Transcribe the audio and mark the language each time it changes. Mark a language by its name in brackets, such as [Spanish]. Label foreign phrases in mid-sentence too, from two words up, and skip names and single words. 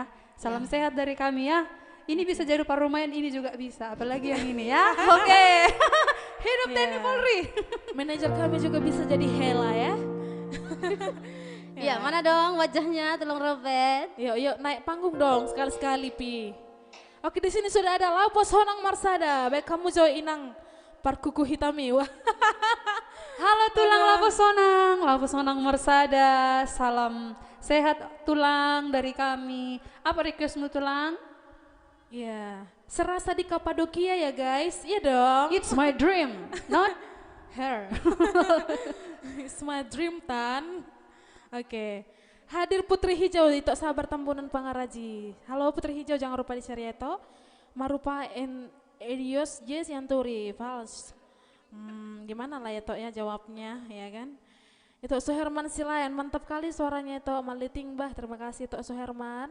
[Indonesian] Salam sehat dari kami ya. Ini bisa jadi parumayan, ini juga bisa, apalagi yang ini ya. Oke. Hidup TNI Polri. Manajer kami juga bisa jadi Hela ya. Ya, mana dong wajahnya, tolong Robert. Yuk naik panggung dong sekali-sekali Pi. Oke, di sini sudah ada Laupos Honang Marsada. Baik kamu Joy Inang Parkuku Hitami. Wah. Halo tulang Lapo Sonang Mersada, salam sehat tulang dari kami. Apa requestmu tulang? Ya, serasa di Kapadokia ya guys, iya dong. [English] It's my dream, not her. It's my dream Tan. [Indonesian] Oke, hadir Putri Hijau itu sabar Tambunan Pangaraji. Halo Putri Hijau, jangan lupa di share ya toh. Marupa Edios J Sianturi, Vals. Gimana lah ya Tok ya jawabnya ya kan. Itu Suherman Silayan, mantap kali suaranya itu Maliting Bah, terima kasih Tok Suherman.